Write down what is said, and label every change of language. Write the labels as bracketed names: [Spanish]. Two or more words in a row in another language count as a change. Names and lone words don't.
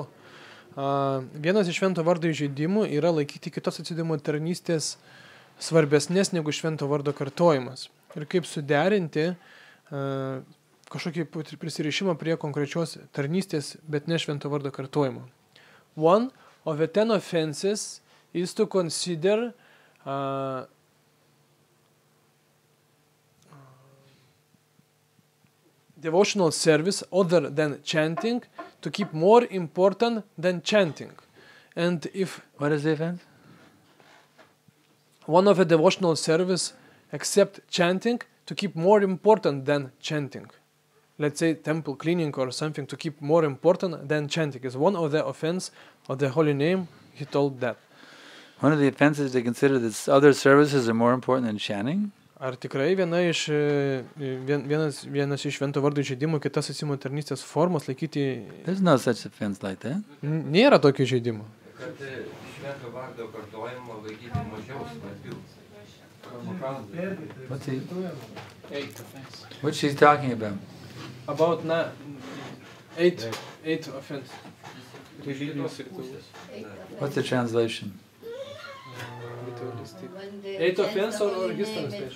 [Lithuanian] Vienas iš švento vardo įžeidimų yra laikyti kitos atsidėjimo tarnystės svarbesnės negu švento vardo kartojimas. Ir kaip suderinti kažkokį prisirišimą prie konkrečios tarnystės, bet ne švento vardo kartojimo. [English] One of the 10 offenses is to consider devotional service other than chanting to keep more important than chanting. And if... What is the offense? One of a devotional service except chanting to keep more important than chanting. Let's say temple cleaning or something to keep more important than chanting is one of the offense of the holy name. He told that. One of the offenses to consider that other services are more important than chanting? [Lithuanian] Ar tikrai vienas iš švento vardo įžeidimų kitas atsidėjimo tarnystės formos laikyti... [English] There's no such offense like that. [Lithuanian] Nėra tokio įžeidimo. Kad švento vardo kartojimo laikyti mažiau svarbių. [English] What's she talking about? About 8 offense. What's the translation? 8 offense or his translation?